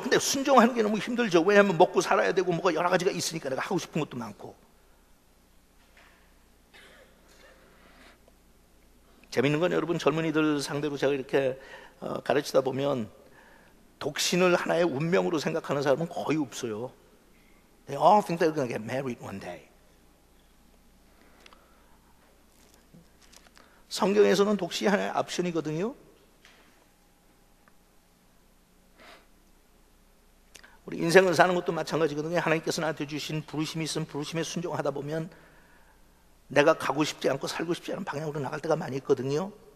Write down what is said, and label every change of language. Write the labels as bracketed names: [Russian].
[Korean] 근데 순종하는 게 너무 힘들죠. 왜냐하면 먹고 살아야 되고 뭐가 여러 가지가 있으니까, 내가 하고 싶은 것도 많고. 재밌는 건 여러분, 젊은이들 상대로 제가 이렇게 가르치다 보면 독신을 하나의 운명으로 생각하는 사람은 거의 없어요. [English] They all think they're going to get married one day. [Korean] 성경에서는 독신이 하나의 옵션이거든요. 우리 인생을 사는 것도 마찬가지거든요. 하나님께서 나한테 주신 부르심이 있으면 부르심에 순종하다 보면 내가 가고 싶지 않고 살고 싶지 않은 방향으로 나갈 때가 많이 있거든요.